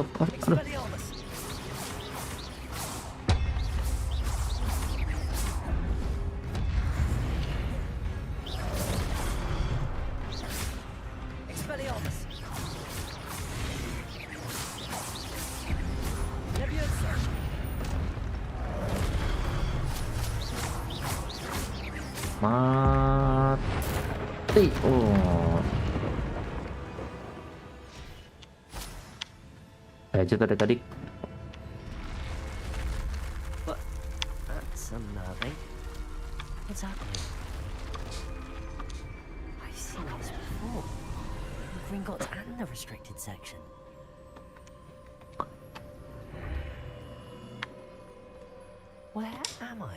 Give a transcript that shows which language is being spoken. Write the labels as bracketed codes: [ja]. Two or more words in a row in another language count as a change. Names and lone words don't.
[en] Expelliarmus. Expelliarmus. Levioso. [id] Mati. Oh. Aja adik-adik. [en] But that's unnerving. What's happening? I've seen this before. The Gringotts and the restricted section. Where am I?